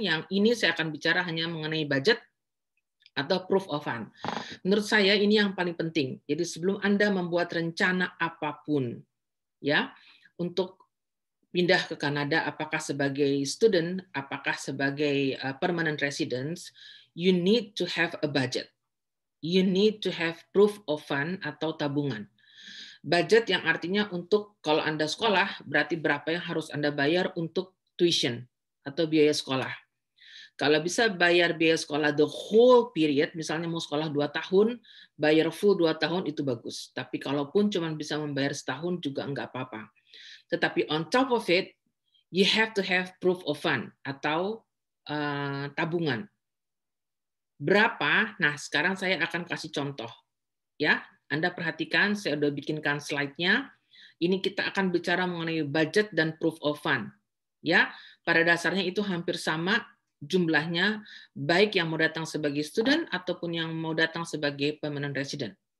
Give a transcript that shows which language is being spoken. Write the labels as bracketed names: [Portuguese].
[Indonesian] Yang ini saya akan bicara hanya mengenai budget atau proof of fund. Menurut saya ini yang paling penting. Jadi sebelum Anda membuat rencana apapun, ya, untuk pindah ke Kanada, apakah sebagai student, apakah sebagai permanent residents, [English] you need to have a budget. You need to have proof of fund [Indonesian] atau tabungan. Budget yang artinya untuk kalau Anda sekolah, berarti berapa yang harus Anda bayar untuk tuition atau biaya sekolah. Kalau bisa bayar biaya sekolah [English] the whole period, [Indonesian] misalnya mau sekolah 2 tahun, bayar full 2 tahun itu bagus. Tapi kalaupun cuma bisa membayar setahun juga enggak apa-apa. [English] Tetapi on top of it, you have to have proof of fund [Indonesian] atau tabungan. Berapa? Nah, sekarang saya akan kasih contoh. Ya, Anda perhatikan, saya udah bikinkan slide-nya. Ini kita akan bicara mengenai budget dan proof of fund. Ya, pada dasarnya itu hampir sama jumlahnya, baik yang mau datang sebagai student ataupun yang mau datang sebagai permanent resident.